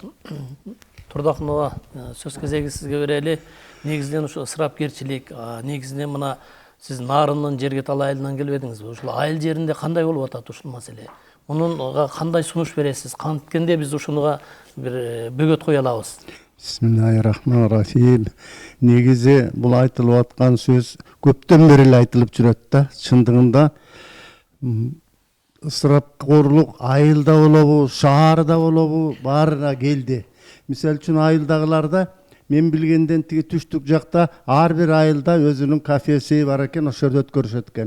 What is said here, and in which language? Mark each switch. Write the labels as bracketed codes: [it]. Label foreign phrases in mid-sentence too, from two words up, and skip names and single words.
[ky] Турдакунова, сөз кезеги сизге берели. Негизинен ушу ысырапкерчилик, негизинен мына сиз нарынын жерге талайынан келбедиңизби? Ушул айыл жеринде кандай болуп атат ушул маселе? Мунунга кандай сунуш бересиз? Канткенде биз ушунуга бир бөгөт кое алабыз? [ar] بسم الله الرحمن الرحيم. [ky] Негизи бул айтылып аткан сөз көптөн бери эле айтылып жүрөт да. Чындыгында ысырапкорлук айылда болобу, шаарда болобу, баарына келди. Мисалы үчүн айылдагыларда мен билгенден тиги түштүк жакта ар бир айылда өзүнүн кафеси бар экен, ошол жерде өткөрүшөт экен.